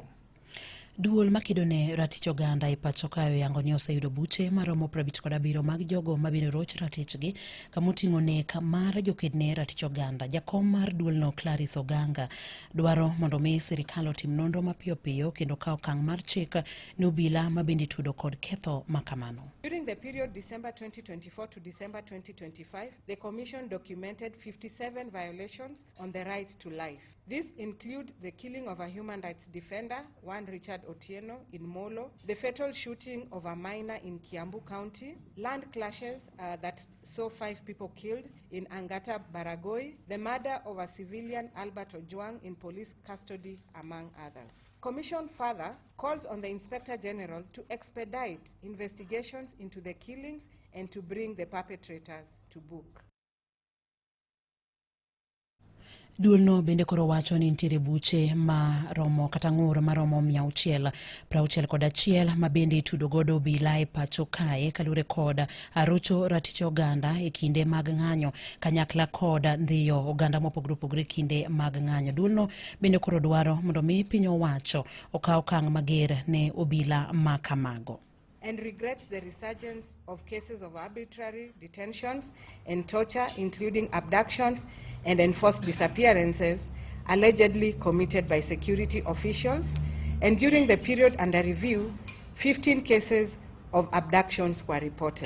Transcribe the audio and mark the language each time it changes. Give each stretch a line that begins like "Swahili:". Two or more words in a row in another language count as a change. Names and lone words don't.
Luo (Kenya and Tanzania): Duol makedone ratich oganda e pachoka oyangoni oseyudo buche maromo 57 mag jogo mabiro roch ratichgi kamoting'o nek mar jokedne ratich oganda. Jakom mar duolno Clarice Oganga dwaro mondo mi sirikal otim nonro mapiyo piyo kendo kaw okang' mar chik ne obila mabende tudo kod ketho makamano.
English: During the period December 2024 to December 2025, the Commission documented 57 violations on the right to life. These include the killing of a human rights defender, one Richard Otieno in Molo, the fatal shooting of a minor in Kiambu County, land clashes that saw 5 people killed in Angata Baragoi, the murder of a civilian Albert Ojwang in police custody, among others. Commission further calls on the Inspector General to expedite investigations into the killings and to bring the perpetrators to book.
Luo (Kenya and Tanzania): Duolno bende koro wacho ni nitiere buche maromo kata ng'ur maromo 661 mabende itudo godo obila e pacho kae kalure kod arocho ratich oganda e kinde mag ng'anyo kanyakla kod ndhiyo oganda mopogore opogore kinde mag ng'anyo. Duolno bende koro dwaro mondo mi piny owacho okaw okang' mager ne obila makamago.
English: And regrets the resurgence of cases of arbitrary detentions and torture, including abductions and enforced disappearances, allegedly committed by security officials. And during the period under review, 15 cases of abductions were reported.